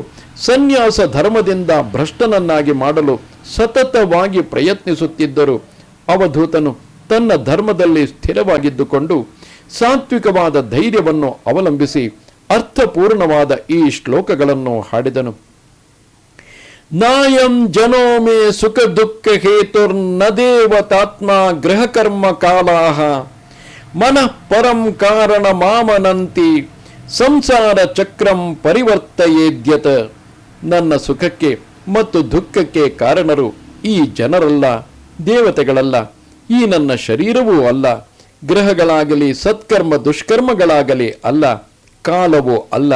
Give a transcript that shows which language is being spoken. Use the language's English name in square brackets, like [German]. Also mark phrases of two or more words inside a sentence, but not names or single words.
[Kannada] ಸನ್ಯಾಸ ಧರ್ಮದಿಂದ ಭ್ರಷ್ಟನನ್ನಾಗಿ ಮಾಡಲು ಸತತವಾಗಿ ಪ್ರಯತ್ನಿಸುತ್ತಿದ್ದರು. ಅವಧೂತನು ತನ್ನ ಧರ್ಮದಲ್ಲಿ ಸ್ಥಿರವಾಗಿದ್ದುಕೊಂಡು ಸಾತ್ವಿಕವಾದ ಧೈರ್ಯವನ್ನು ಅವಲಂಬಿಸಿ ಅರ್ಥಪೂರ್ಣವಾದ ಈ ಶ್ಲೋಕಗಳನ್ನು ಹಾಡಿದನು. [Sanskrit] ನಾಯಂ ಜನೋ ಮೇ ಸುಖ ದುಃಖ ಹೇತುರ್ನ ದೇವತಾತ್ಮ ಗೃಹಕರ್ಮ ಕಾಲಾಹ ಮನಃ ಪರಂ ಕಾರಣ ಮಾಮನಂತಿ ಸಂಸಾರ ಚಕ್ರಂ ಪರಿವರ್ತಯೇದ್ಯತ. [Kannada] ನನ್ನ ಸುಖಕ್ಕೆ ಮತ್ತು ದುಃಖಕ್ಕೆ ಕಾರಣರು ಈ ಜನರಲ್ಲ, ದೇವತೆಗಳಲ್ಲ, ಈ ನನ್ನ ಶರೀರವೂ ಅಲ್ಲ, ಗ್ರಹಗಳಾಗಲಿ ಸತ್ಕರ್ಮ ದುಷ್ಕರ್ಮಗಳಾಗಲಿ ಅಲ್ಲ, ಕಾಲವೂ ಅಲ್ಲ.